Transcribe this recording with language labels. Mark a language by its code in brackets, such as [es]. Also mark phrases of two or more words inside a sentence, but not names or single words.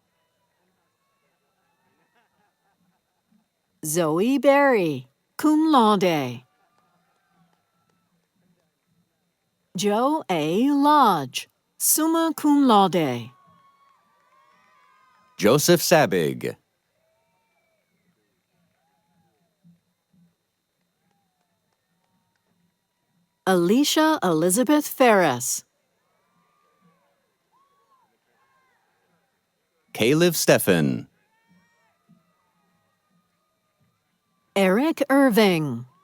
[en] Zoe Berry, [la] cum laude. [en] Joe A. Lodge, [la] summa cum laude. [en] Joseph Sabig. Alicia Elizabeth Ferris. Caleb Steffen. Eric Irving.